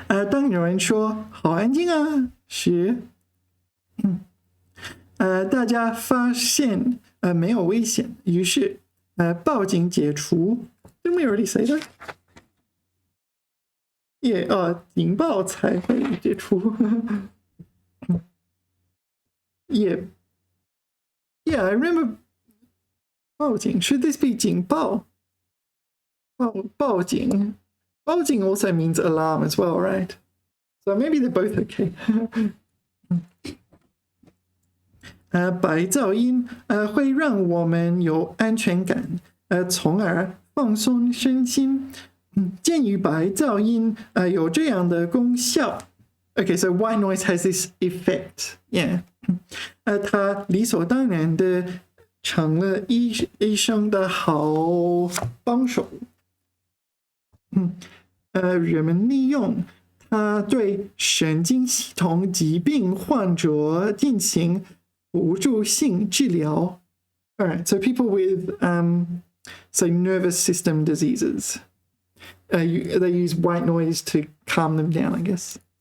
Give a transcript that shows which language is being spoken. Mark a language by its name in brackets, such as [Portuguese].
[Chinese] 当有人说好安静啊时，大家发现没有危险，于是报警解除。 [English] Didn't we already say that? [Chinese] Yeah, 警报才会解除。 [English] Yeah, I remember 报警. Should this be 警报? 报警 also means alarm as well, right? So maybe they're both okay. [Chinese] 白噪音会让我们有安全感，从而放松身心。鉴于白噪音有这样的功效。 [English] Okay, so white noise has this effect. Yeah. [Chinese] 他理所当然的成了医生的好帮手。人们利用它对神经系统疾病患者进行辅助性治疗。 [English] All right, so people with say nervous system diseases, they use white noise to calm them down, I guess.